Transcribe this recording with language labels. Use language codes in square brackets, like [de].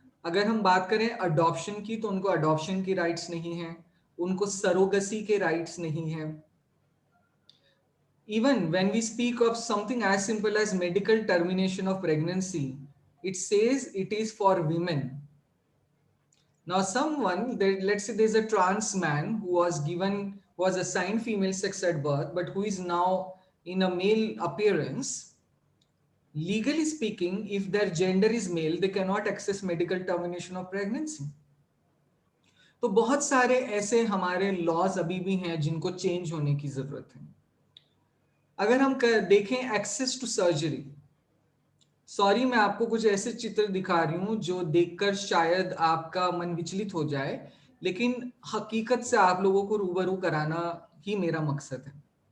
[hi] अगर हम बात करें अडॉप्शन की, तो उनको अडॉप्शन की राइट्स नहीं है, उनको सरोगसी के राइट्स नहीं है। [en] Even when we speak of something as simple as medical termination of pregnancy, it says it is for women. Now someone, let's say there's a trans man who was assigned female sex at birth but who is now in a male appearance. Legally speaking, if their gender is male, they cannot access medical termination of pregnancy. [hi] तो बहुत सारे ऐसे हमारे laws अभी भी हैं जिनको change होने की जरूरत है। अगर हम देखें एक्सेस टू सर्जरी, सॉरी मैं आपको कुछ ऐसे चित्र दिखा रही हूं जो देखकर शायद आपका मन विचलित हो जाए, लेकिन हकीकत से आप लोगों को रूबरू कराना ही मेरा मकसद है।